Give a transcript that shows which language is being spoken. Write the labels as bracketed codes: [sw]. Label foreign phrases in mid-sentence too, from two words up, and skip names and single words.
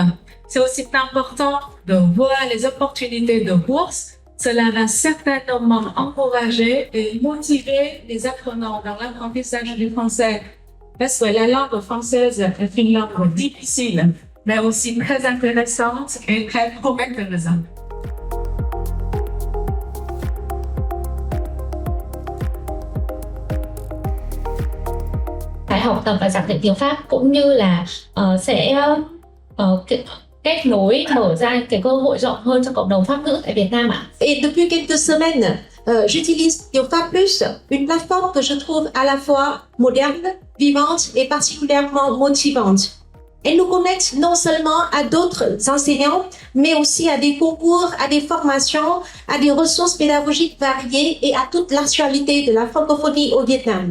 [fr] C'est aussi important de voir les opportunités de bourse. Cela va certainement encourager et motiver les apprenants dans l'apprentissage du français. Parce que la langue française est une langue difficile, mais aussi très intéressante et très prometteuse. [vi] phải học tập và giảng dạy tiếng Pháp cũng như là sẽ kết nối mở ra cái cơ hội rộng hơn cho cộng đồng Pháp ngữ tại Việt Nam ạ. [fr] Et depuis quelques semaines, j'utilise Tiengfa Plus, une plateforme que je trouve à la fois moderne, vivante et particulièrement motivante. Elle nous connecte non seulement à d'autres enseignants, mais aussi à des concours, à des formations, à des ressources pédagogiques variées et à toute l'actualité de la francophonie au Vietnam.